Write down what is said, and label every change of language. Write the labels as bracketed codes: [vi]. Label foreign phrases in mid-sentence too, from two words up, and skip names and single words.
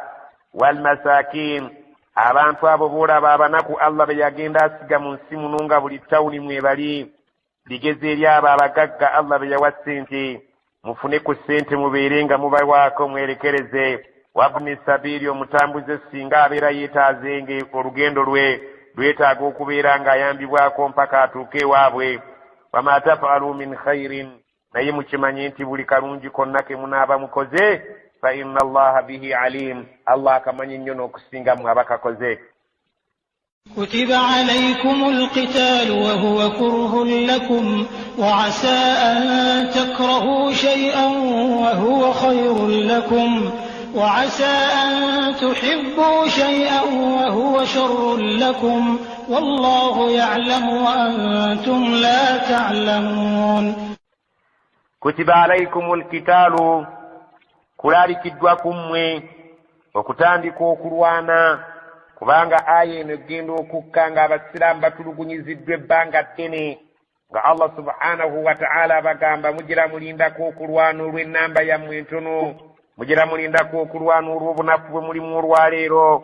[ar] والمساكين, [lg] abantu abo boolaba abanaku Allah be yagenda asiga mu nsi muno nga buli tawuni mwebali, ligeze eri abo abagagga Allah be yawa ssente, mufune ku ssente mubeere nga mubawaako mwerekereze. [ar] وابن السبيل, [lg] omutambuze singa abeera yeetaazenge olugendo lwe lwetaaga okubeera ng'ayambibwako mpaka atuuke ewaabwe. [ar] وما تفعلوا من خير, [lg] naye mukimanye nti buli kalungi konna ke munaaba mukoze, [ar] فإن الله به عليم, [lg] Allah akamanyi nnyo n'okusinga mwe abakakoze. [ar] كتب عليكم القتال وهو كره لكم وعسى أن تكرهوا شيئا وهو خير لكم وعسى أن تحبوا شيئا وهو شر لكم والله يعلم وأنتم لا تعلمون. كتب عليكم القتال [lg] kulaalikiddwaku mmwe okutandika okulwana, kubanga aya eno egenda okukka nga abasiraamu batulugunyiziddwa ebbanga ddene nga Allah [ar] سبحانه وتعالى [lg] bagamba mugira mulindako okulwana olw'ennamba yammwe entono, mugira mulindako okulwana olw'obunafu bwe mulimu olwaleero.